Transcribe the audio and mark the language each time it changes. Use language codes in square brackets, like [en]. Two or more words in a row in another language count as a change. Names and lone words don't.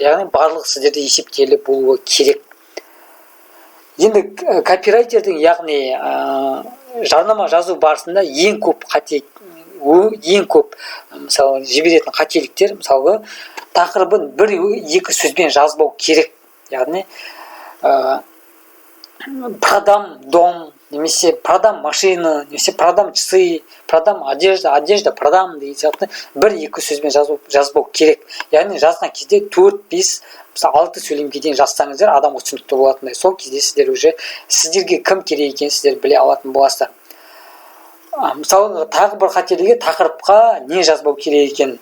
[kk] Яғни барлығы сіздерде есептелі болуы керек. Енді копирайтердің, яғни жарнама жазу барысында ең көп мысалы жіберетін қателіктер, мысалы тақырыбын 1-2 сөзбен жазбау керек. Яғни [ru] продам дом, [kk] немесе [ru] продам машина, [kk] немесе [ru] продам часы, продам одежда продам [kk] деген сияқты 1-2 сөзбен жазбау керек. Яғни жазған кезде 4-5 6 сөйлемге дейін жазсаңыздар адамға түсінікті болатындай. Сол кезде сіздер уже сіздерге кім керек екенін сіздер біле алатын боласыздар. Мысалы тағы бір қателігі тақырыпқа не жазбау керек екенін.